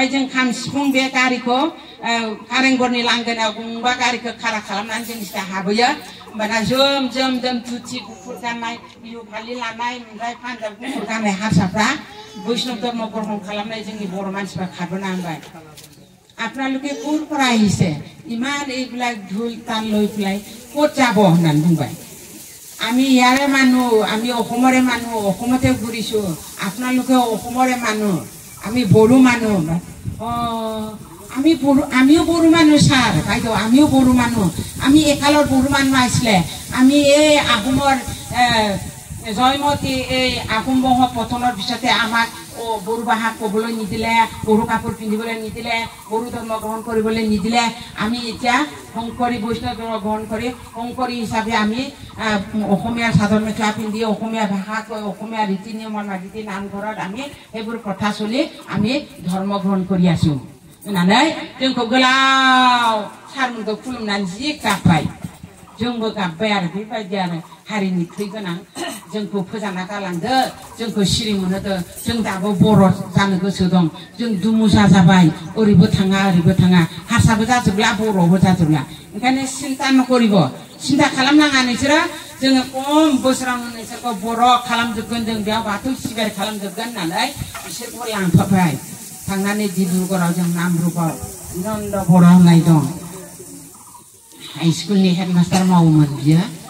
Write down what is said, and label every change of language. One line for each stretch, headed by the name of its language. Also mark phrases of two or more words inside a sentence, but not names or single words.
Bodo: जों खाम सिफुं बे गारिखौ कारेंघरनि लांगोनायाव गंबा गारिखौ खारा खालामनानै जों सिदा हाबहैयो होमबाना जोम धुति गुफुर गाननाय बिहु फालि लानाय ओमफ्राय पान्जाब गुफुर गाननाय हारसाफ्रा बैष्णव धर्म ग्रहण खालामनाय जोंनि बर' मानसिफ्रा खारबोना होनबाय
Assamese: আপোনালোকে কোন পৰা আহিছে ইমান এইবিলাক ঢোল তাল লৈ পেলাই ক'ত যাব
Bodo: होननानै बुंबाय
Assamese: আমি ইয়াৰে মানুহ আমি অসমৰে মানুহ অসমতে ঘূৰিছো আপোনালোকে অসমৰে মানুহ আমি বড়ো মানুহ আমিও বড়ো মানুহ ছাৰ বাইদেউ আমিও বড়ো মানুহ আমি একালৰ বড়ো মানুহ আছিলে আমি এই আহোমৰ জয়মতী এই আহোম বংশ পতনৰ পিছতে আমাক বড়ো ভাষা ক'বলৈ নিদিলে বড়ো কাপোৰ পিন্ধিবলৈ নিদিলে বড়ো ধৰ্ম গ্ৰহণ কৰিবলৈ নিদিলে আমি এতিয়া সংকৰী বৈষ্ণৱ ধৰ্ম গ্ৰহণ কৰি সংকৰী হিচাপে আমি অসমীয়া চাদৰ মেখেলা পিন্ধি অসমীয়া ভাষা কৈ অসমীয়া ৰীতি নিয়মৰ মাজেদি নামঘৰত আমি সেইবোৰ কথা চলি আমি ধৰ্ম গ্ৰহণ কৰি আছো
Bodo: होननानै जोंखौ गोलाव सारमोनखौ खुलुमनानै जि गाबबाय जोंबो गाबबाय आरो बेबायदि आरो हारिनि थै गोनां जोंखौ फोजाना गालांदो जोंखौ सिरि मोनहोदो जों दाबो बर' जानो गोसो दं जों दुमुजा जाबाय ओरैबो थाङा हारसाबो जाजोबला बर'बो जाजोबला ओंखायनो
Assamese: চিন্তা নকৰিব
Bodo: सिन्ता खालामनाङा नोंसोरो जोङो खम बोसोरावनो नोंसोरखौ बर' खालामजोबगोन जों बेयाव बाथौ सिबियारि खालामजोबगोन होननानै बिसोरखौ लांफाबाय थांनानै डिब्रुगड़आव जों नामरुपआव नन्द बर' होननाय दं हाइस्कुलनि हेडमास्टार मावोमोन बियो